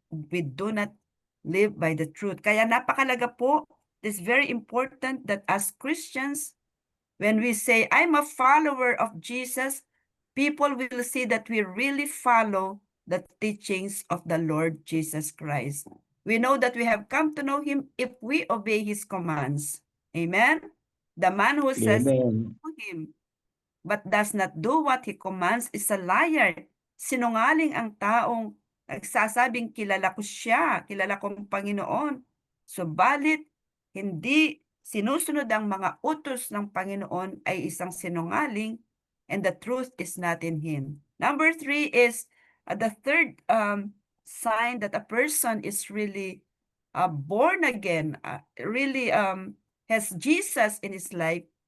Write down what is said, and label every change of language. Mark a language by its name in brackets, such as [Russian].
[English] We do not live by the truth. [Filipino] Kaya napakalaga po, [English] it's very important that as Christians, when we say, I'm a follower of Jesus, people will see that we really follow the teachings of the Lord Jesus Christ. We know that we have come to know him if we obey his commands. Amen? The man who says Amen. to him, but does not do what he commands is a liar. [Filipino] Sinungaling ang taong nagsasabing kilala ko siya, kilala kong Panginoon. Subalit, hindi sinusunod ang mga utos ng Panginoon ay isang sinungaling, [English] and the truth is not in him. Number 3 is the third sign that a person is really born again, really has Jesus in his life.